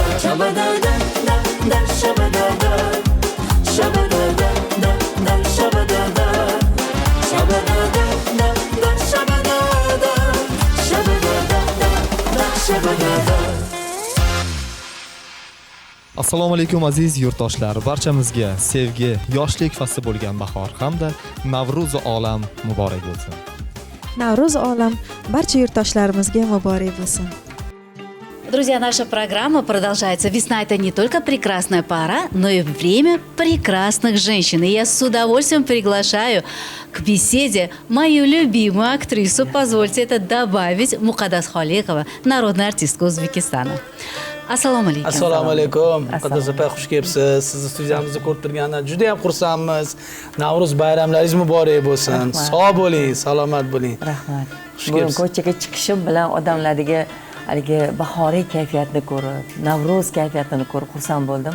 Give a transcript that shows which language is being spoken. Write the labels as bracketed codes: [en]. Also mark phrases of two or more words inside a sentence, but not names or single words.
[uz] Shabadada da da shabadada Shabadada da da shabadada Shabadada da da shabadada Shabadada da da shabadada Assalomu alaykum aziz yurtdoshlar. Barchamizga sevgi, yoshlik fasli bo'lgan bahor hamda Navruz olam muborak bo'lsin. Navruz olam barcha yurtdoshlarimizga muborak bo'lsin. [ru] Друзья, наша программа продолжается. Весна – это не только прекрасная пора, но и время прекрасных женщин. И я с удовольствием приглашаю к беседе мою любимую актрису, позвольте это добавить, Мукаддас Холикова, народная артистка Узбекистана. [uz] Assalomu alaykum. Assalomu alaykum. Muqaddas opa, xush kelibsiz. Sizni studiyamizda ko'rib turgandan juda ham xursandmiz. Navruz bayramlaringiz muborak bo'lsin. Sog' bo'ling, salomat bo'ling. Rahmat. Bugun ko'chaga chiqishim bilan odamlarga haligi bahoriy kayfiyatni ko'rib, Navruz kayfiyatini ko'rib xursand bo'ldim.